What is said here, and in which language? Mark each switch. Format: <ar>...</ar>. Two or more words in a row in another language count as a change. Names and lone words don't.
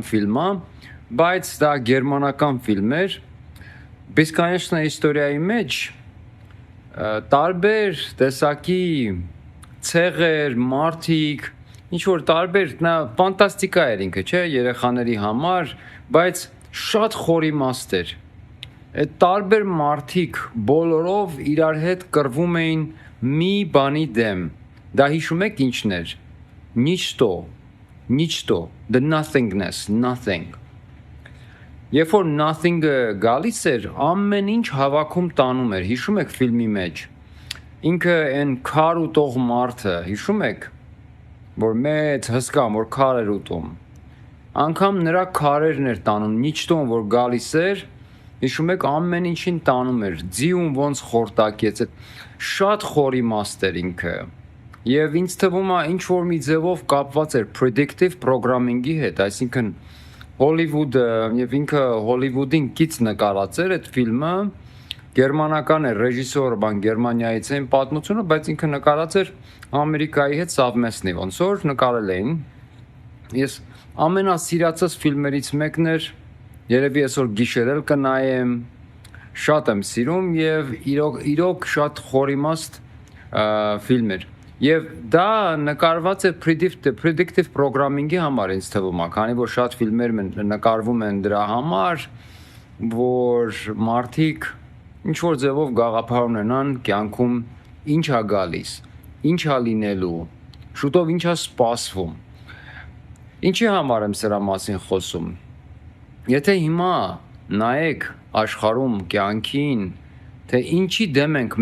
<hy>ֆիլմ է, բայց դա գերմանական ֆիլմ էր։ «Бесконечная история»-ի մեջ տարբեր տեսակի ցեղեր, մարդիկ, ինչ որ տարբեր, նա ֆանտաստիկա էր ինքը, չէ, երեխաների համար, բայց շատ խորիմաստ էր։ Այդ տարբեր մարդիկ բոլորով իրար հետ կռվում էին մի բանի դեմ։ Դա հիշում եք ինչն էր։ Ничто,</hy> <en>the nothingness, nothing։</en> <hy>Երբ որ nothing-ը գալիս էր, ամեն ինչ հավաքում տանում էր, հիշում եք ֆիլմի մեջ։ Ինքը այն քար ուտող մարդը, հիշում եք, որ մեծ հսկա, որ քար էր ուտում։ Անկամ նրա քարերն էր տանում, նիչտոն որ գալիս էր, հիշում եք ամեն ինչին տանում էր, ձիուն ոնց խորտակեց, շատ խորիմաստ էր ինքը։ Եվ ինձ թվում է ինչ որ մի ձևով կապված էր</hy> <en>predictive programming-ի</en> <hy>հետ, այսինքն Հոլիվուդը եւ ինքը Հոլիվուդին կից նկարած էր այդ ֆիլմը, գերմանական էր ռեժիսորը, Գերմանիայից էին պատմությունը, բայց ինքը նկարած էր Ամերիկայի հետ совместный, ոնց որ նկարել էին։ Ես ամենասիրածս ֆիլմերից մեկն էր, երևի այսօր գիշեր էլ կնայեմ, շատ եմ սիրում եւ իրոք շատ խորիմաստ ֆիլմ էր։ Եվ դա նկարված է</hy> <en>predictive programming-ի</en> <hy>համար ինձ թվում է, քանի որ շատ ֆիլմեր նկարվում են դրա համար, որ մարդիկ ինչ որ ձևով գաղափար ունենան կյանքում ինչ է գալիս, ինչ է լինելու, շուտով ինչ է սպասվում։ Ինչի համար եմ սրա մասին խոսում։ Եթե հիմա նայեք աշխարհում կյանքին, թե ինչի դեմ ենք</hy>